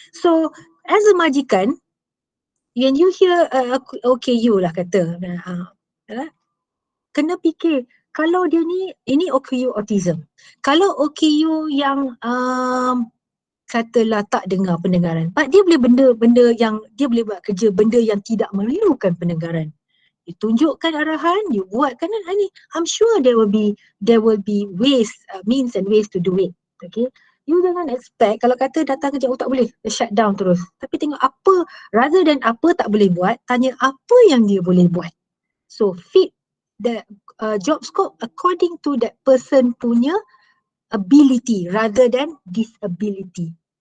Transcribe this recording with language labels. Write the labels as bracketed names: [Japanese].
[English] So as a [Malay] majikan, [English] when you hear [Malay] OKU lah kata, kena fikir kalau dia ni, ini OKU autism, kalau OKU yang katalah tak dengar pendengaran, but dia boleh benda yang dia boleh buat kerja, benda yang tidak memerlukan pendengaran. Ditunjukkan arahan, you buatkan ni. [English] I'm sure there will be ways, means and ways to do it. [Malay] Okay, you jangan expect kalau kata datang kerja tak boleh, [English] shut down [Malay] terus. Tapi tengok apa, [English] rather than [Malay] apa tak boleh buat, tanya apa yang dia boleh buat. [English] So fit the job scope according to that person [Malay] punya [English] ability rather than disability.